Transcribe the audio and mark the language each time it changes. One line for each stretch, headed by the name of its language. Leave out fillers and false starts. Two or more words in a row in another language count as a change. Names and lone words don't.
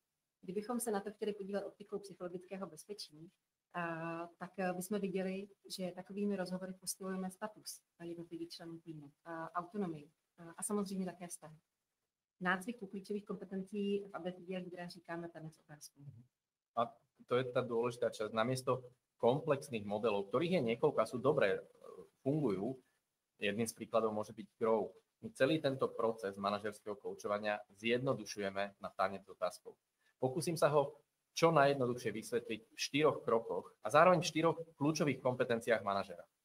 Czech: Kdybychom se na to chtěli podívat optikou psychologického bezpečí, tak bychom viděli, že takovými rozhovory posilujeme status jednotlivých členů týmu, autonomii a samozřejmě také vztahy. Nácvik klíčových kompetencí v ABCD Lídra říkáme tanec otázku.
Slovak: A to je tá dôležitá časť. Namiesto komplexných modelov, ktorých je niekoľko a sú dobré, fungujú, jedným z príkladov môže byť Grow. My celý tento proces manažerského koučovania zjednodušujeme na tanec otázkou. Pokúsim sa ho čo najjednoduchšie vysvetliť v 4 krokoch a zároveň v 4 kľúčových kompetenciách manažera.